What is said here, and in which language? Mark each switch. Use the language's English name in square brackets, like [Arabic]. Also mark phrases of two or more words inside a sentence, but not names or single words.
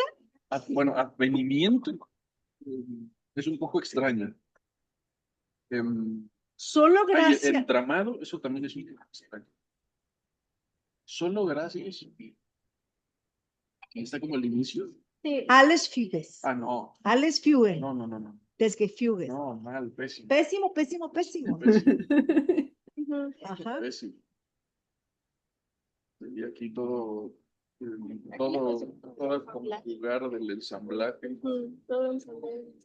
[Spanish] Bueno, advenimiento es un poco extraño. Solo gracias. Entramado, eso también es un poco extraño. Solo gracias. Está como el inicio. Sí. [German] Alles Füges. [Spanish] Ah, no. [German] Alles Fügen. [Spanish] No. [German] Des Gefüges. [Spanish] No, mal, pésimo. Pésimo, pésimo, pésimo. Pésimo, Ujú. Ajá. pésimo. Y aquí todo el conjugar del ensamblaje. Ujú. Todo ensamblado.